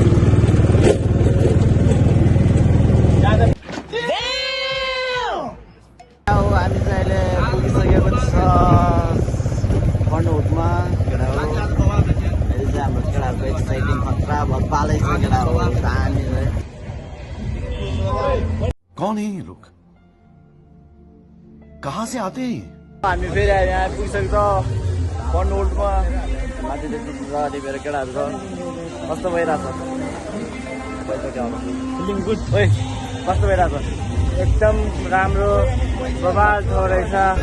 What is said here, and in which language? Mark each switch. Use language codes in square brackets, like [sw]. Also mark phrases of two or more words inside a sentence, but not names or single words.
[ne] हामी चाहिँ अहिले पुगिसकेको छ बनहुटमा। केटा हो अहिले चाहिँ हाम्रो केटाहरूको एक्साइटिङ खतरा भत्पालै छ। केटा हो दामी। [hi] कौन है ये लोग कहाँ से आते हैं? [ne] हामी फेरि यहाँ पुगिसकेको बनहुटमा। माथिदेखि अनि मेरो केटाहरू छ। कस्तो भइरहेछ [en] feeling good? [ne] ओइ कस्तो भइरहेछ? एकदम राम्रो बवाल छ रहेछ।